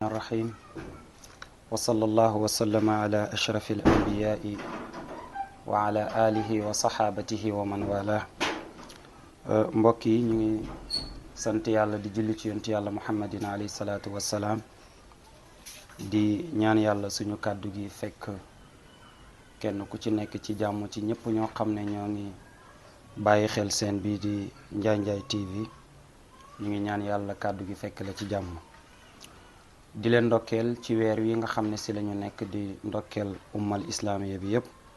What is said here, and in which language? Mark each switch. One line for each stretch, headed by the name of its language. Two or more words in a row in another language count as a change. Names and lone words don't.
Arabic: الرحيم وصلى الله وسلم على أشرف الأنبياء وعلى آله وصحابته ومن والاه
Wolof: mbokk yi ñu ngi sant yàlla di julli ci yonent yàlla muhammadin
Arabic: عليه الصلاة والسلام
Wolof: di ñaan yàlla suñu kàddu gi fekk kenn ku ci nekk ci jàmm ci ñëpp ñoo xam ne ñoo ngi bàyyi xel seen bii di Njaay TV ñu ngi ñaan yàlla kàddu gi fekk la ci jàmm di leen ndokkeel ci weer wi nga xam ne si lañu nekk di ndokkeel
Arabic: الأمة الإسلامية
Wolof: bi yëpp